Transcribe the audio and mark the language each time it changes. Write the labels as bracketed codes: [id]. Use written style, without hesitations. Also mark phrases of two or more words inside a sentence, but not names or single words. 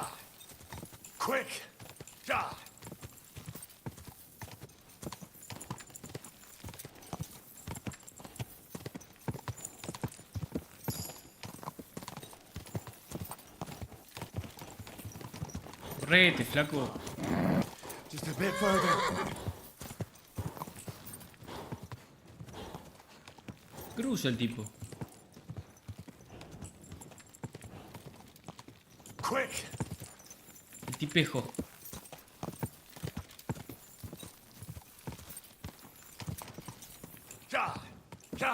[en] Quick! Die! [es] Correte, flaco. [en] Just a bit further. [es] Cruza el tipo. [en] Quick! [es] El tipejo. [en] Die! Die!